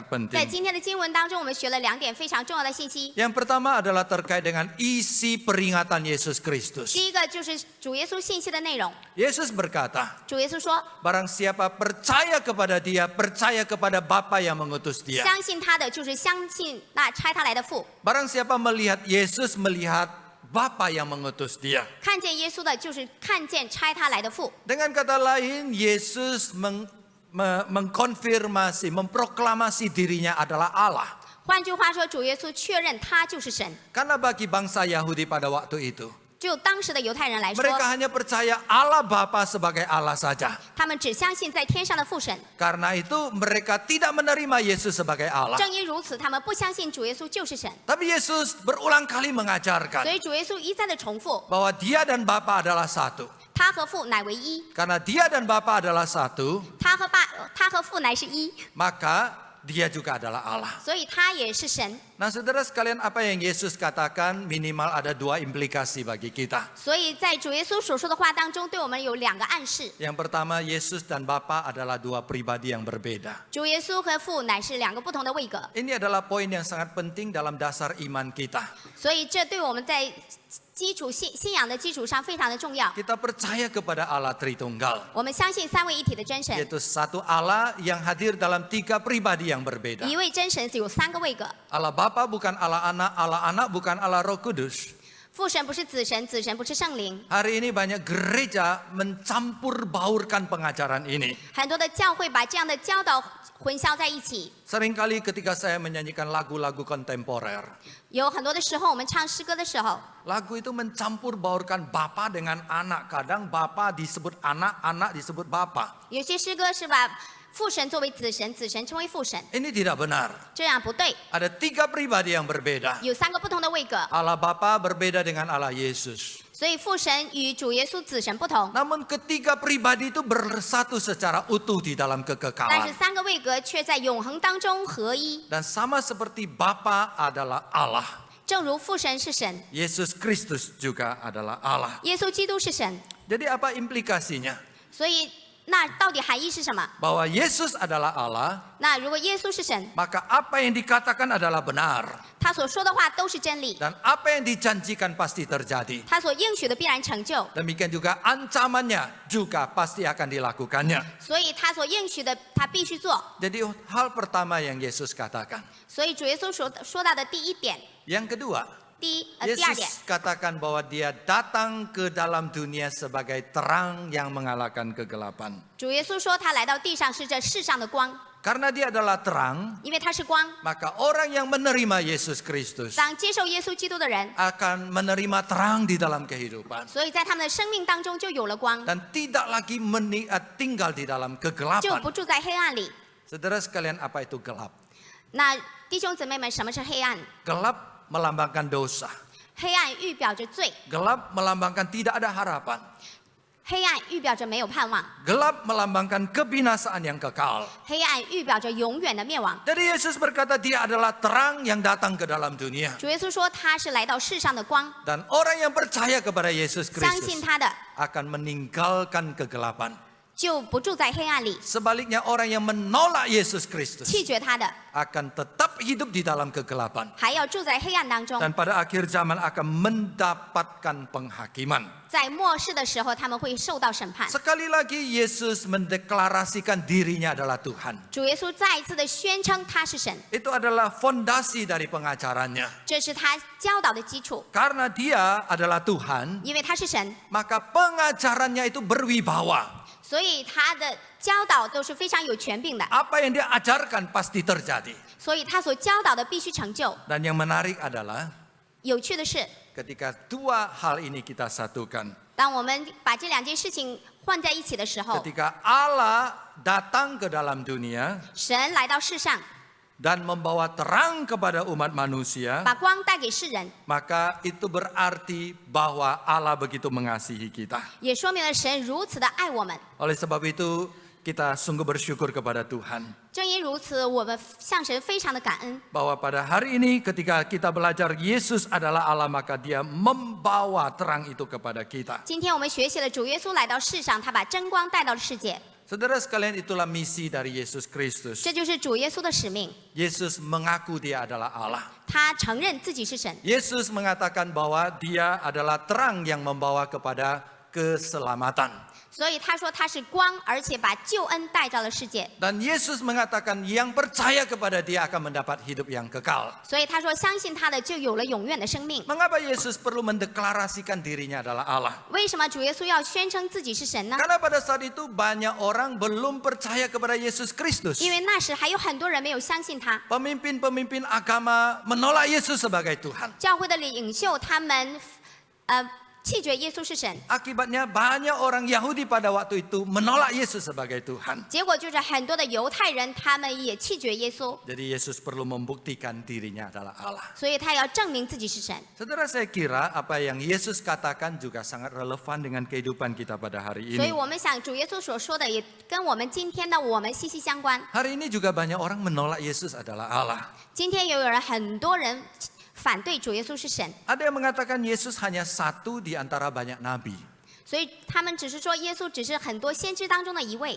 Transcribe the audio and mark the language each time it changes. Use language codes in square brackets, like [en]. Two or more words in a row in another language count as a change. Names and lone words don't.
[zh] 在 [id] penting. [zh] 今天的经文当中，我们学了2点非常重要的信息。 [id] Yang pertama adalah terkait dengan isi peringatan Yesus Kristus. [zh] 第一个就是主耶稣信息的内容。 [id] Yesus berkata, [zh] 主耶稣说， [id] barang siapa percaya kepada dia, percaya kepada Bapa yang mengutus dia. [zh] 相信他的就是相信那差他来的父， [id] Barang siapa melihat Yesus, melihat Bapa yang mengutus dia. [zh] 看见耶稣的就是看见差他来的父。 [id] Dengan kata lain, Yesus mengkonfirmasi, memproklamasi dirinya adalah Allah. [zh] 换句话说，主耶稣确认他就是神。 [id] Karena bagi bangsa Yahudi pada waktu itu, [zh] 就当时的犹太人来说， [id] mereka hanya percaya Allah Bapa sebagai Allah saja. [zh] 他们只相信在天上的父神。 [id] Karena itu mereka tidak menerima Yesus sebagai Allah. [zh] 正因如此，他们不相信主耶稣就是神。 [id] Tapi Yesus berulang kali [zh] 所 [id] mengajarkan [zh] 以主耶稣一再的重复， [id] bahwa dia dan Bapa adalah satu. [zh] 他和父乃为一， [id] Karena dia dan Bapa adalah satu, [zh] 他和父乃是一， [id] maka dia juga adalah Allah. [zh] 所以他也是神。 [id] Nah, saudara sekalian, apa yang Yesus katakan minimal ada dua implikasi bagi kita. [zh] 所以在主耶稣所说的话当中，对我们有2个暗示： [id] Yang pertama, Yesus dan Bapa adalah dua pribadi yang berbeda. [zh] 主耶稣和父乃是2个不同的位格。 [id] Ini adalah poin yang sangat penting dalam dasar iman kita. [zh] 所以这对我们在信仰的基础上非常的重要。 [id] Kita percaya kepada Allah Tritunggal, [zh] 我们相信3位一体的真神， [id] yaitu satu Allah yang hadir dalam tiga pribadi yang berbeda. [zh] 一位真神有3个位格。 [id] Allah Bapa bukan Allah Anak bukan Allah Roh Kudus. [zh] 父神不是子神，子神不是圣灵。 [id] Hari ini banyak gereja mencampur baurkan pengajaran ini. [zh] 很多的教会把这样的教导混淆在一起。 [id] Seringkali ketika saya menyanyikan lagu-lagu kontemporer, [zh] 有很多的时候，我们唱诗歌的时候， [id] lagu itu mencampur baurkan Bapa dengan anak. Kadang Bapa disebut anak, anak disebut Bapa. [zh] 有些诗歌是把父神作为子神，子神称为父神， [id] Ini tidak benar. [zh] 这样不对。 [id] Ada tiga pribadi yang berbeda. [zh] 有3个不同的位格， [id] Allah Bapa berbeda dengan Allah Yesus. [zh] 所以父神与主耶稣子神不同。 [id] Namun ketiga pribadi itu bersatu secara utuh di dalam [zh] 但是 [id] kekekalan. [zh] 3个位格却在永恒当中合一， [id] Dan sama seperti Bapa adalah Allah, [zh] 正如父神是神， [id] Yesus Kristus juga adalah Allah. [zh] 耶稣基督是神。 [id] Jadi apa implikasinya? [zh] 所以那到底含义是什么？ [id] Bahwa Yesus adalah Allah, [zh] 那如果耶稣是神， [id] maka apa yang dikatakan adalah benar. [zh] 他所说的话都是真理， [id] Dan apa yang dijanjikan pasti terjadi. [zh] 他所应许的必然成就， [id] Demikian juga ancamannya juga pasti akan dilakukannya. [zh] 所以他所应许的他必须做。 [id] Jadi hal pertama yang Yesus katakan. [zh] 所以主耶稣说到的第一点， [id] Yang kedua, [zh] 第二点， [id] Yesus katakan bahwa dia datang ke dalam dunia sebagai terang yang mengalahkan kegelapan. [zh] 主耶稣说他来到地上是这世上的光， [id] Karena dia adalah terang, [zh] 因为他是光。 [id] maka orang yang menerima Yesus Kristus [zh] 当接受耶稣基督的人， [id] akan menerima terang di dalam kehidupan. [zh] 所以在他们的生命当中就有了光， [id] Dan tidak lagi tinggal di dalam [zh] 就 [id] kegelapan. [zh] 不住在黑暗里。 [id] Saudara sekalian, apa itu gelap? [zh] 那弟兄姊妹们，什么是黑暗？ [id] Gelap melambangkan dosa. [zh] 黑暗预表着罪， [id] Gelap melambangkan tidak ada harapan. [zh] 黑暗预表着没有盼望， [id] Gelap melambangkan kebinasaan yang kekal. [zh] 黑暗预表着永远的灭亡。 [id] Jadi Yesus berkata dia adalah terang yang datang ke dalam dunia. [zh] 主耶稣说他是来到世上的光， [id] Dan orang yang percaya kepada Yesus [zh] 相信 [id] Kristus [zh] 他的 [id] akan meninggalkan kegelapan. [zh] 就不住在黑暗里， [id] Sebaliknya orang yang menolak Yesus Kristus [zh] 弃绝他的 [id] akan tetap hidup di dalam kegelapan. [zh] 还要住在黑暗当中。 [id] Dan pada akhir zaman akan mendapatkan penghakiman. [zh] 在末世的时候，他们会受到审判。 [id] Sekali lagi Yesus mendeklarasikan dirinya adalah Tuhan. [zh] 主耶稣再一次的宣称他是神， [id] Itu adalah fondasi dari pengajarannya. [zh] 这是他教导的基础。 [id] Karena dia adalah Tuhan, [zh] 因为他是神， [id] maka pengajarannya itu berwibawa. [zh] 所以他的教导都是非常有权柄的， [id] Apa yang dia ajarkan pasti terjadi. [zh] 所以他所教导的必须成就。 [id] Dan yang menarik adalah [zh] 有趣的是， [id] ketika dua hal ini kita satukan. [zh] 当我们把这两件事情混在一起的时候， [id] Ketika Allah datang ke dalam dunia [zh] 神来到世上， [id] dan membawa terang kepada umat manusia, [zh] 把光带给世人， [id] maka itu berarti bahwa Allah begitu mengasihi kita. [zh] 也说明了神如此的爱我们。 [id] Oleh sebab itu kita sungguh bersyukur kepada Tuhan [zh] 正因如此，我们向神非常的感恩。 [id] bahwa pada hari ini ketika kita belajar Yesus adalah Allah, maka Dia membawa terang itu kepada kita. [zh] 今天我们学习了主耶稣来到世上，他把真光带到了世界， [id] Saudara sekalian, itulah misi dari Yesus Kristus. [zh] 这就是主耶稣的使命。 [id] Yesus mengaku Dia adalah Allah. [zh] 他承认自己是神， [id] Yesus mengatakan bahwa Dia adalah terang yang membawa kepada keselamatan. [zh] 所以他说他是光，而且把救恩带到了世界。 [id] Dan Yesus mengatakan yang percaya kepada Dia akan mendapat hidup yang kekal. [zh] 所以他说相信他的就有了永远的生命。 [id] Mengapa Yesus perlu mendeklarasikan dirinya adalah Allah? [zh] 为什么主耶稣要宣称自己是神呢？ [id] Karena pada saat itu banyak orang belum percaya kepada Yesus Kristus. [zh] 因为那时还有很多人没有相信他， [id] Pemimpin-pemimpin agama menolak Yesus sebagai Tuhan. [zh] 教会的领袖他们弃绝耶稣是神， [id] Akibatnya banyak orang Yahudi pada waktu itu menolak Yesus sebagai Tuhan. [zh] 结果就是很多的犹太人他们也弃绝耶稣， [id] Jadi Yesus perlu membuktikan dirinya adalah Allah. [zh] 所以他要证明自己是神。 [id] Saudara, saya kira apa yang Yesus katakan juga sangat relevan dengan kehidupan kita pada hari [zh] 所以 [id] ini. [zh] 我们想主耶稣所说的也跟我们今天的我们息息相关。 [id] Hari ini juga banyak orang menolak Yesus adalah Allah. [zh] 今天也有人很多人反对主耶稣是神， [id] Ada yang mengatakan Yesus hanya satu di antara banyak nabi. [zh] 所以他们只是说耶稣只是很多先知当中的一位。